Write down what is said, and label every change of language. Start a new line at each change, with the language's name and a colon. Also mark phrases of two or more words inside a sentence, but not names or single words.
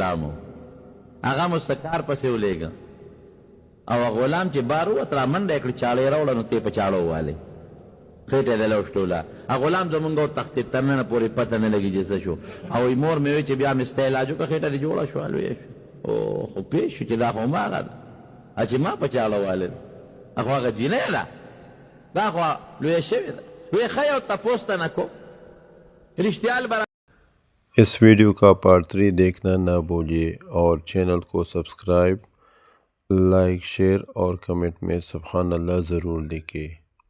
Pashto: و هغه مو څه کار پسې ولېږه او غلام چې بار ووت را منډه یې کړې چاړه یې راوړه نو ته یې په چاړه ووالې خېټه یې دله وشټوله غلام زمونږ وتښتېد تر ننه پورې پته نه لګي چې څه شو او مور مې وایي چې بیا مې ستا علاج وکړه خېټه دې جوړه شوه لویه شوه او خو پېښ شو چې دا خو هماغه ده چې ما په چاړه والل خو هغه جینۍ ده دا خو لویه شوې ده وایي ښه یو تپوس ته نه کو रिश्तेयाल बरा
Hindi: इस वीडियो का पार्ट 3 देखना ना भूलिए और चैनल को सब्सक्राइब, लाइक, शेयर और कमेंट में
Arabic: سبحان الله
Hindi: ज़रूर लिखिए।